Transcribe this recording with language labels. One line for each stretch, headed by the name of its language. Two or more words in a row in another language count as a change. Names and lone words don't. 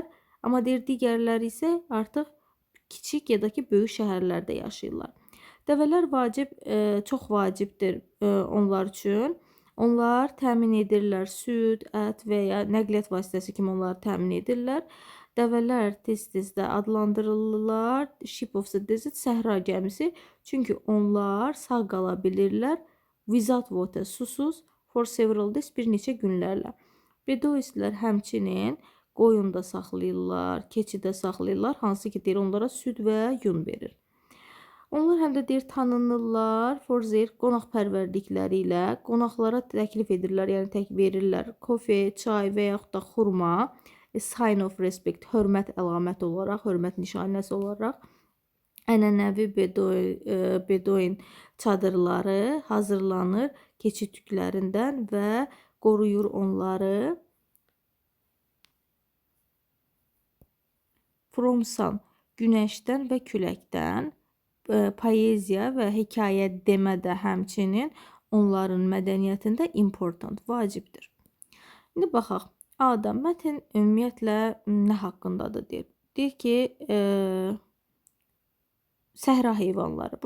Azerbaijani: Amma deyir digərləri isə artıq kiçik ya da ki böyük şəhərlərdə yaşayırlar. Dəvələr çox vacibdir onlar üçün. Onlar təmin edirlər süd, ət və ya nəqliyyat vasitəsi kimi onları təmin edirlər. Dəvələr tez-tez də adlandırılırlar.
English: Ship of the Desert,
Azerbaijani: səhra gəmisi. Çünki onlar sağ qala bilirlər.
English: Without water, susuz, for several days,
Azerbaijani: bir neçə günlərlə. Bedoistlər həmçinin qoyun da saxlayırlar, keçi də saxlayırlar, hansı ki deyir onlara süd və yun verir. Onlar həm də deyir tanınırlar
English: for their
Azerbaijani: qonaqpərvərlikləri ilə. Qonaqlara təklif edirlər, yəni verirlər kofe, çay və yaxud da xurma.
English: A sign of respect,
Azerbaijani: hörmət əlaməti olaraq, hörmət nişanəsi olaraq. Ənənəvi bedoin çadırları hazırlanır keçi tüklərindən və qoruyur onları.
English: From sun,
Azerbaijani: günəşdən və küləkdən. Poeziya və hekayə demə də həmçinin onların mədəniyyətində important, vacibdir. İndi baxaq. A-da mətn ümumiyyətlə nə haqqındadır deyir. Deyir ki, səhra heyvanları.